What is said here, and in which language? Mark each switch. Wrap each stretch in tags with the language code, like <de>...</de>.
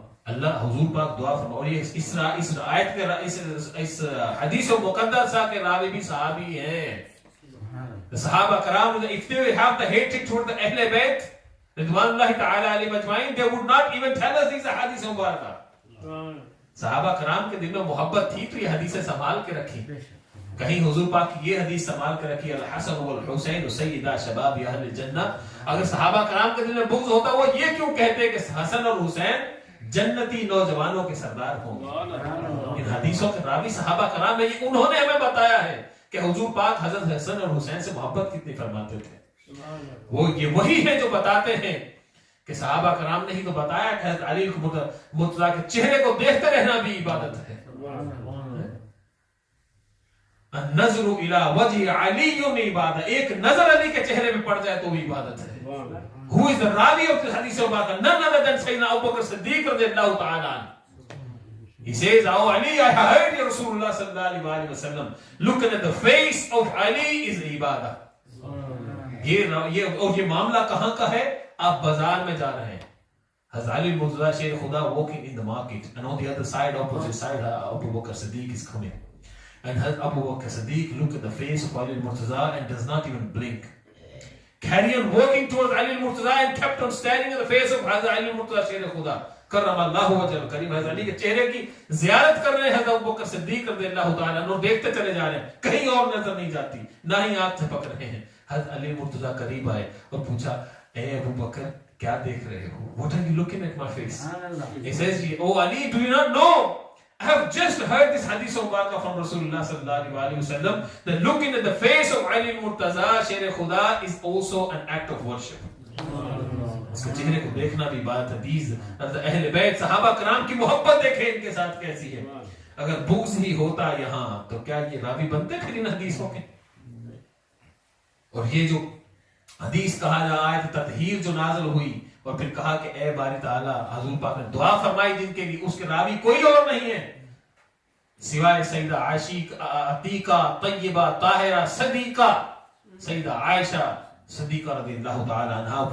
<ur>اللہ حضور پاک دعا فرما. اور یہ اس آیت کے اس حدیث مقدسہ کے راوی بھی صحابی ہیں.</ur> <en>The Sahaba Karam, if they have the hatred toward the Ahle Bayt, Ridwanullahi Ta'ala alayhim ajma'in, they would not even tell us these hadiths mubarakah.</en> <ur>صحابہ کرام کے دل میں محبت تھی تو یہ حدیثیں سنبھال کے رکھی. کہیں حضور پاک کی یہ حدیث سنبھال کے رکھی</ur> <ar>الحسن والحسین سیدا شباب اہل الجنہ.</ar> <ur>اگر صحابہ کرام کے دل میں بغض ہوتا وہ یہ کیوں کہتے کہ حسن اور حسین جنتی نوجوانوں کے سردار ہوں گے؟ ان حدیثوں کے راوی صحابہ کرام ہیں. یہ انہوں نے ہمیں بتایا ہے کہ حضور پاک حضرت حسن اور حسین سے محبت کتنی فرماتے تھے. وہ یہ وہی ہے جو بتاتے ہیں کہ صحابہ کرام نے ہی تو بتایا کہ حضرت علی مرتضیٰ کے چہرے کو دیکھتے رہنا بھی عبادت ہے.</ur> <ar>النظر الى وجه علی عبادت،</ar> <ur>ایک نظر علی کے چہرے میں پڑ جائے تو بھی عبادت ہے.</ur> <en>Who is the ravi of this hadith of Bakr? None other than Sayyidina Abu Bakr Siddiq radiallahu ta'ala. He says, "Oh Ali, I heard you Rasulullah sallallahu alaihi wasallam. Looking at the face of Ali is ibadah."</en> <ur>یہ معاملہ کہاں کا ہے؟ آپ بازار میں جا رہے ہیں.</ur> <en>Hazrat Ali Murtaza Shaykh Khuda walking in the market, and on the other side, opposite side, Abu Bakr Siddiq is coming. And Abu Bakr Siddiq look at the face of Ali Murtaza and does not even blink. Carry on walking towards Ali Murtaza and kept on staring at the face of Hazrat Ali Murtaza Shaykh Khuda.</en> <ar>کرم اللہ وجہ کریم.</ar> <ur>حضرت علی کے چہرے کی زیارت کر رہے ہیں حضرت ابو بکر صدیق رضی اللہ تعالیٰ عنہ. دیکھتے چلے جا رہے ہیں, کہیں اور نظر نہیں جاتی, نہ ہی آنکھ جھپک رہے ہیں. حضرت علی مرتضیٰ قریب آئے اور پوچھا, اے ابو بکر کیا دیکھ رہے ہو؟</ur> <en>What are you looking at my face? He says, Oh Ali, do you not know? I have just heard this hadith of Baraka from Rasulullah sallallahu alaihi wasallam that looking at the face of Ali Murtaza Shaykh Khuda is also an act of worship.</en> <ur>اس کے چہرے کو دیکھنا بھی بات حدیث. اہل بیت صحابہ کرام کی محبت دیکھیں ان کے ساتھ کیسی ہے. اگر بغض ہی ہوتا یہاں تو کیا یہ راوی بنتے پھر ان حدیثوں کے؟ اور یہ جو حدیث کہا جا آیت تطہیر جو نازل ہوئی اور پھر کہا کہ اے باری تعالیٰ, حضور پاک نے دعا فرمائی جن کے لیے, اس کے راوی کوئی اور نہیں ہے سوائے سیدہ عتیقہ طیبہ طاہرہ صدیقہ سیدہ عائشہ صدیقہ رضی اللہ تعالی عنہ.</ur>